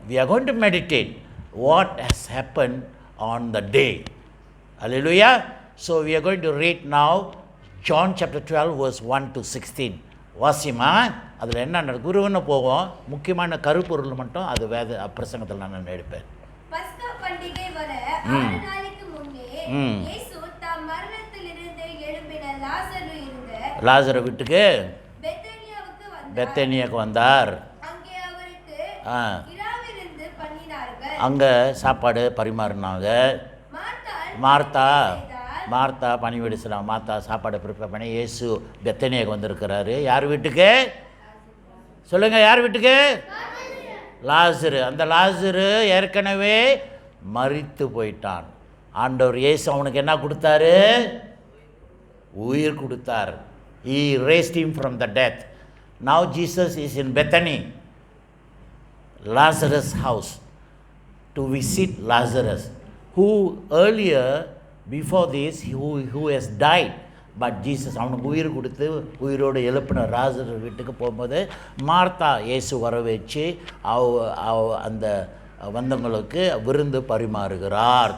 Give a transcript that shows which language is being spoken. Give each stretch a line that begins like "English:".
English: We are going to meditate what has happened on the day. Hallelujah. So we are going to read now John chapter 12 verse 1 to 16.
Tamil: Wasima, அதில் என்ன நடக்குதுன்னு போவோம். முக்கியமான கருப்பொருள் மட்டும் அது பிரசங்கத்தில் நான் எடுப்பேன். பஸ்கா பண்டிகை வர 6 நாளைக்கு முன்னே இயேசு தம் மரணத்திலிருந்து எழும்பின லாசரு வீட்டுக்கு பெத்தேனியாவுக்கு வந்தார். அங்கே அவருக்கு இரவிருந்து பண்ணினார்கள். அங்கே சாப்பாடு பரிமாறினாங்க. மார்த்தா பணிவிடை செய்யலாம். மார்த்தா சாப்பாடு ப்ரிப்பேர் பண்ணி இயேசு பெத்தேனியாவுக்கு வந்திருக்கிறாரு. யார் வீட்டுக்கு சொல்லுங்கள்? யார் வீட்டுக்கு? லாசரு. அந்த லாசரு ஏற்கனவே மரித்து போயிட்டான். ஆண்டவர் இயேசு அவனுக்கு என்ன கொடுத்தாரு? உயிர் கொடுத்தார்.
English: He raised him from the death. Now Jesus is in Bethany, Lazarus' house, to visit Lazarus, who earlier before this who has died.
Tamil: But Jesus அவனுக்கு உயிர் கொடுத்து உயிரோடு எழுப்பின லாசரு வீட்டுக்கு போகும்போது மார்த்தா இயேசு வர வச்சு அந்த வந்தவங்களுக்கு விருந்து பரிமாறுகிறார்.